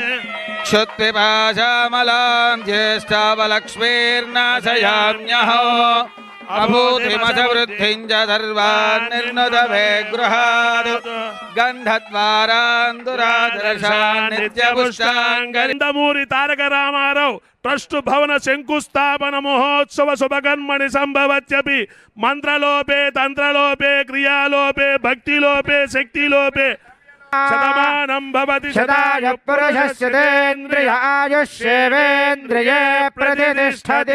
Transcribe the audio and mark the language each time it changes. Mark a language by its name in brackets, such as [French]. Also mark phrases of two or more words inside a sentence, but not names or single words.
[Sanskrit] क्षुत्पिपाशामलां ज्येष्ठावलक्ष्मीर्नाशयाम्यहो अभूतिमसवृद्धिं च सर्वान् निर्नुदवे गृहात् गन्धद्वारान् दुरादर्शान् नित्यपुष्टाङ्गरि నందమూరి తారక రామారావు ట్రస్ట్ భవన శంకుస్థాపన మహోత్సవ శుభకర్మణి సంభవత్యపి మంత్రలోపే తంత్రలోపే క్రియాలోపే భక్తిలోపే శక్తిలోపే శతమానం భవతి శతాయ పురుషస్యేంద్రియ ఆయుష్యేవేంద్రియే ప్రతిష్టతి